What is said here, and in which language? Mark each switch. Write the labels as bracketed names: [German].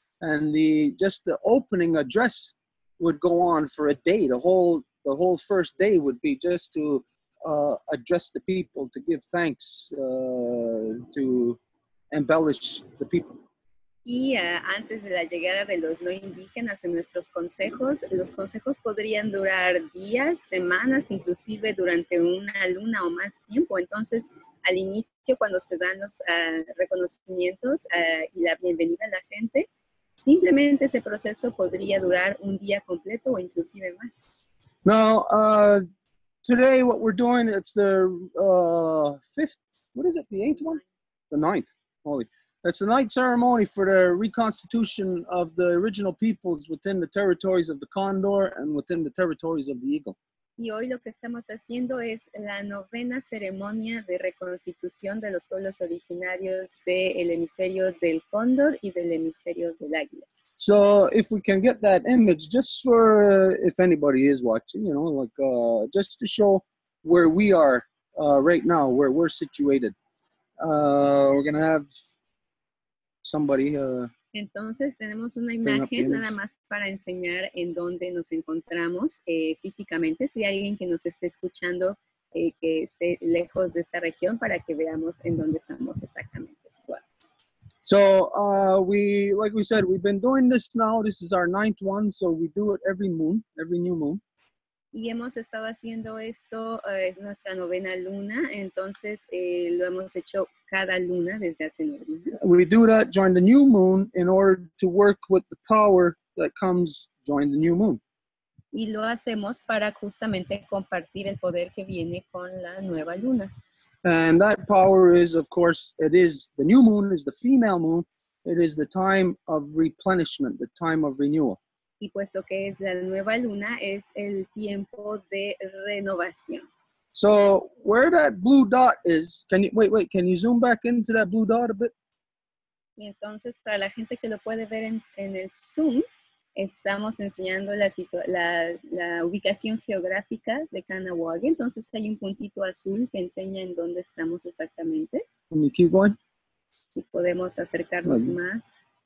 [English] And the opening address would go on for a day. The whole first day would be just to address the people, to give thanks, to embellish the people. [Spanish] Y antes de la llegada de los no indígenas en nuestros consejos, los consejos podrían durar días, semanas, inclusive durante una luna o más tiempo. Entonces, al inicio, cuando se dan los reconocimientos y la bienvenida a la gente, simplemente ese proceso podría durar un día completo o inclusive más. [English] Now, today what we're doing, it's the fifth, what is it, the 8th one? The 9th, holy. It's the 9th ceremony for the reconstitution of the original peoples within the territories of the Condor and within the territories of the Eagle. [Spanish] Y hoy lo que estamos haciendo es la 9ª ceremonia de reconstitución de los pueblos originarios del hemisferio del Cóndor y del hemisferio del Águila. [English] So if we can get that image, just for if anybody is watching, you know, like just to show where we are right now, where we're situated. We're going to have somebody... [Spanish] Entonces tenemos una imagen nada más para enseñar en dónde nos encontramos físicamente. Si hay alguien que nos esté escuchando que esté lejos de esta región para que veamos en dónde estamos exactamente situados. [English] So like we said, we've been doing this now. This is our 9th one, so we do it every moon, every new moon. [Spanish] Y hemos estado haciendo esto, es nuestra 9ª luna, entonces lo hemos hecho cada luna desde hace 9 meses. [English] We do that during the new moon in order to work with the power that comes during the new moon. [Spanish] Y lo hacemos para justamente compartir el poder que viene con la nueva luna. [English] And that power is, of course, the new moon is the female moon. It is the time of replenishment, the time of renewal. [Spanish] Y puesto que es la nueva luna, es el tiempo de renovación. [English] So where that blue dot is, can you zoom back into that blue dot a bit? [Spanish] Y entonces, para la gente que lo puede ver en el Zoom, estamos enseñando la ubicación geográfica de Kahnawake. Entonces hay un puntito azul que enseña en dónde estamos exactamente. [English] Can you keep going? [Spanish] Y podemos acercarnos más.